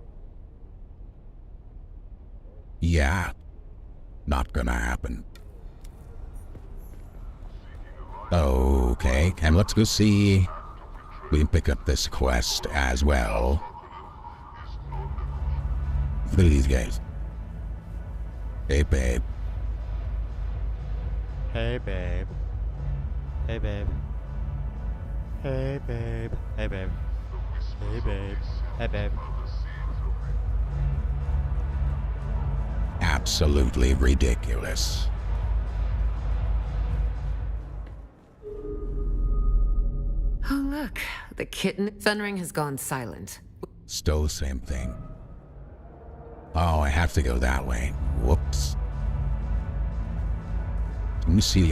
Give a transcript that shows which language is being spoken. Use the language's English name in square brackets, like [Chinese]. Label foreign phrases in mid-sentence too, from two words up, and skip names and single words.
[English] Yeah, not gonna happen. Okay, and let's go see. We pick up this quest as well. Look at these guys. Hey, babe. Hey, babe. Hey, babe. Hey, babe. Hey, babe. Hey, babe. Hey, babe. Absolutely ridiculous. Oh, look. The kitten Fenring has gone silent. Still the same thing. Oh, I have to go that way. Whoops. Let me see.